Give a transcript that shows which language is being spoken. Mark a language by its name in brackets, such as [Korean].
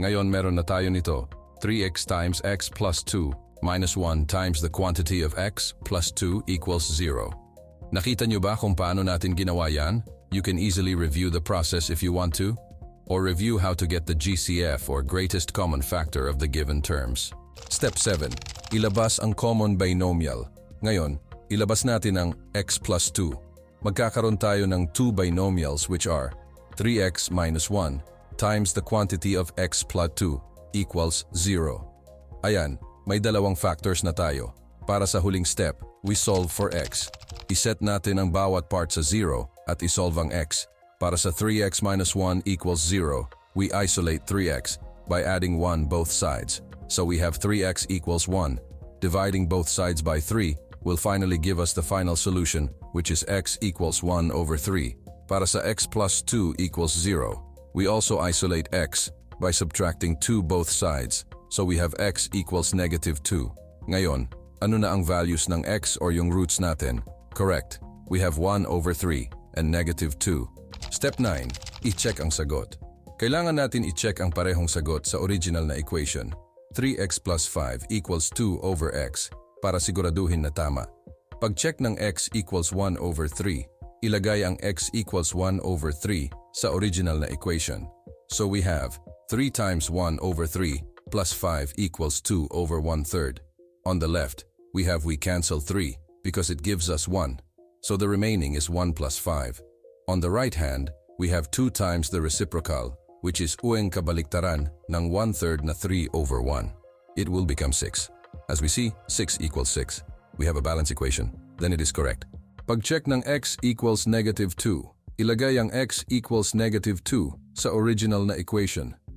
[Filipino] Ngayon meron na tayo nito, 3x times x plus 2 minus 1 times the quantity of x plus 2 equals 0. Nakita nyo ba kung paano natin ginawa yan? [English] You can easily review the process if you want to, or review how to get the GCF or greatest common factor of the given terms. [Filipino] Step 7. Ilabas ang common binomial. Ngayon, ilabas natin ang x plus 2. Magkakaroon tayo ng [English] two binomials which are 3x minus 1 times the quantity of x plus 2 equals 0. [Filipino] Ayan, may dalawang factors na tayo. Para sa huling step, [English] we solve for x. [Filipino] Iset natin ang bawat part sa 0 at isolve ang x. Para sa [English] 3x minus 1 equals 0, we isolate 3x by adding 1 both sides. So we have 3x equals 1. Dividing both sides by 3 will finally give us the final solution, which is x equals 1 over 3. [Filipino] Para sa [English] x plus 2 equals 0, we also isolate x by subtracting 2 both sides. So we have x equals negative 2. [Filipino] Ngayon, ano na ang values ng x or yung roots natin? [English] Correct. We have 1 over 3 and negative 2. [Filipino] Step 9. I-check ang sagot. Kailangan natin i-check ang parehong sagot sa original na equation. 3x plus 5 equals 2 over x para siguraduhin na tama. Pag-check ng x equals 1 over 3, ilagay ang x equals 1 over 3 sa original na equation. [English] So we have 3 times 1 over 3 plus 5 equals 2 over 1/3. On the left, we cancel 3 because it gives us 1. So the remaining is 1 plus 5. On the right hand, we have 2 times the reciprocal, which is [Filipino] ueng kabaliktaran ng 1/3 na [English] 3 over 1. It will become 6. As we see, 6 equals 6. We have a balance equation. Then it is correct. [Filipino] Pag-check ng x equals -2, ilagay ang x equals -2 sa original na equation.